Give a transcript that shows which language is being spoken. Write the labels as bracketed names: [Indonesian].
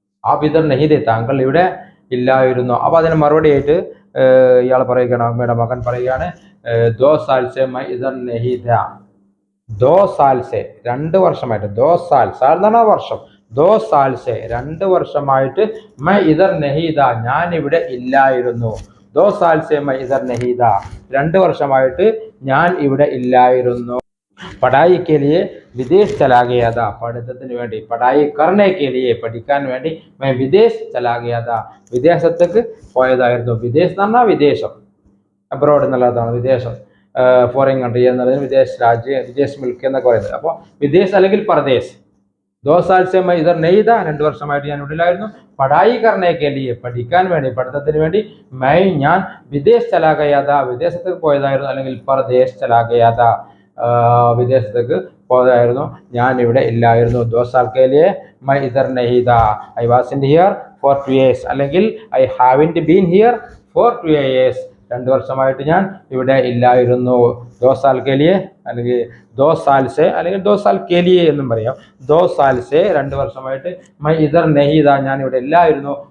[Hindi] App ഇതർ നെയ്തേ, [Malayalam] താങ്കൾ ഇവിടെ ഇല്ലായിരുന്നോ? അപ്പോൾ അതിന് മറുപടിയായിട്ട് ഇയാൾ പറയുകയാണ്, അമ്മയുടെ മകൻ പറയുകയാണ് [Hindi] 2 साल से मैं इधर नहीं था। 2 साल से [Malayalam] 2 വർഷമായിട്ട്, [Hindi] 2 साल [Malayalam] സാൽ എന്ന് പറഞ്ഞാൽ വർഷം, [Hindi] 2 साल से 2 വർഷമായിട്ട് मैं इधर नहीं था, [Malayalam] ഞാൻ ഇവിടെ ഇല്ലായിരുന്നു। [Hindi] 2 साल से मैं इधर नहीं था, [Malayalam] 2 വർഷമായിട്ട് ഞാൻ ഇവിടെ ഇല്ലായിരുന്നു। [Hindi] पढ़ाई के लिए विदेश चला गया था, [Malayalam] പഠിത്തത്തിന് വേണ്ടി, [Hindi] पढ़ाई करने के लिए [Malayalam] പഠിക്കാൻ വേണ്ടി [Hindi] मैं विदेश चला गया था, [Malayalam] വിദേശത്തേക്ക് പോയതായിരുന്നു। വിദേശം എന്ന് പറഞ്ഞാൽ വിദേശം, അബ്രോഡ് എന്നുള്ളതാണ് വിദേശം, ഫോറിൻ കൺട്രി എന്നുള്ളതിന് വിദേശ രാജ്യം, വിദേശ് മിൽക്ക് എന്നൊക്കെ പറയുന്നത്। അപ്പോൾ വിദേശ് അല്ലെങ്കിൽ പരദേശ്। [Hindi] 2 साल से मैं इधर नहीं था, [Malayalam] 2 വർഷമായിട്ട് ഞാൻ ഇവിടെയില്ലായിരുന്നു। [Hindi] पढ़ाई करने के लिए [Malayalam] പഠിക്കാൻ വേണ്ടി, പഠിത്തത്തിന് വേണ്ടി ഞാൻ [Hindi] വിദേശ് ചലാ ഗയാ താ, [Malayalam] വിദേശത്തേക്ക് പോയതായിരുന്നു, അല്ലെങ്കിൽ [Hindi] പരദേശ് ചലാ ഗയാ താ, [Malayalam] വിദേശത്തേക്ക് പോയതായിരുന്നു, ഞാൻ ഇവിടെ ഇല്ലായിരുന്നു। [Hindi] 2 साल के लिए मैं इधर नहीं था, [English] I wasn't here for 2 years, അല്ലെങ്കിൽ I haven't been here for 2 years, [Malayalam] 2 വർഷമായിട്ട് ഞാൻ ഇവിടെ ഇല്ലായിരുന്നു। [Hindi] 2 साल के लिए അല്ലെങ്കിൽ 2 साल से അല്ലെങ്കിൽ 2 साल के लिए [Malayalam] എന്നും പറയാം। [Hindi] 2 साल से [Malayalam] 2 വർഷമായിട്ട് [Hindi] मैं इधर नहीं था, [Malayalam] ഞാൻ ഇവിടെ ഇല്ലായിരുന്നു।